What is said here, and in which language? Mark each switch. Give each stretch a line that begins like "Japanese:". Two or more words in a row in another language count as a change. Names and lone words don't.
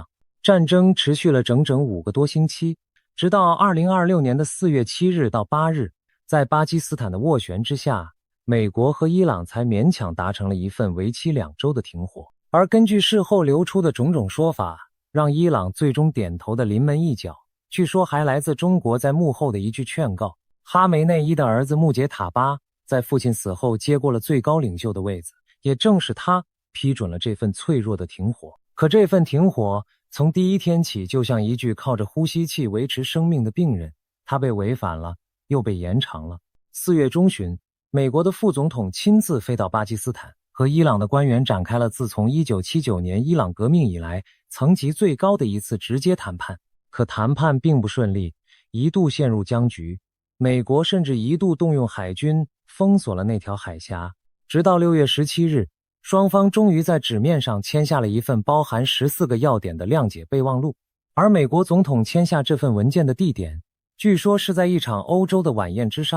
Chinese: 戰爭持續了整整5個多星期，直到2026年的4月7日到8日，在巴基斯坦的斡旋之下，美國和伊朗才勉強達成了一份為期2周的停火。而根據事後流出的种种說法，讓伊朗最終點頭的臨門一腳，據說還來自中國在幕後的一句勸告。哈梅內伊的兒子穆傑塔巴在父親死後接過了最高領袖的位子，也正是他批准了這份脆弱的停火。可這份停火從第一天起就像一具靠着呼吸器維持生命的病人，他被違反了，又被延長了。4月中旬，美國的副總統親自飛到巴基斯坦，和伊朗的官員展開了自從1979年伊朗革命以來层级最高的一次直接谈判。可谈判並不順利，一度陷入僵局。美國甚至一度動用海軍封鎖了那条海峽，直到6月17日，雙方終於在紙面上簽下了一份包含14個要點的諒解備忘錄。而美國總統簽下這份文件的地點，據說是在一場歐洲的晚宴之上。